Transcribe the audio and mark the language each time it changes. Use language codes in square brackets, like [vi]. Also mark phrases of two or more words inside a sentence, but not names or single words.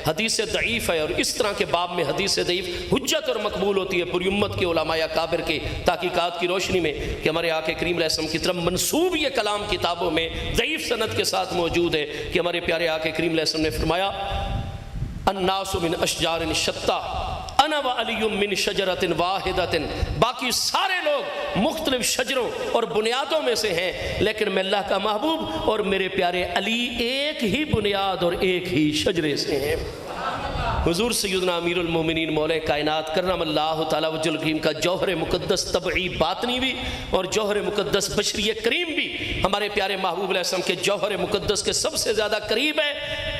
[ur] حدیث ضعیف ہے، اور اس طرح کے باب میں حدیث ضعیف حجت اور مقبول ہوتی ہے پوری امت کے علماء اکابر کے تحقیقات کی روشنی میں کہ ہمارے آقا کریم [ar] علیہ السلام [ur] کی طرف منسوب یہ کلام کتابوں میں ضعیف سند کے ساتھ موجود ہے کہ ہمارے پیارے آقا کریم [ar] علیہ السلام [ur] نے فرمایا [ar] الناس من اشجار شتیٰ انا و علی من شجرۃ واحدۃ، [ur] باقی سارے لوگ مختلف شجروں اور بنیادوں میں سے ہیں، لیکن میں اللہ کا محبوب اور میرے پیارے علی ایک ہی بنیاد اور ایک ہی شجرے سے ہیں۔ حضور سیدنا امیر المومنین مولا کائنات [ar] کرم اللہ تعالی وجہ الکریم [ur] کا جوہر مقدس طبعی باطنی بھی اور جوہر مقدس بشری کریم بھی ہمارے پیارے محبوب [ar] علیہ السلام [ur] کے جوہر مقدس کے سب سے زیادہ قریب ہے۔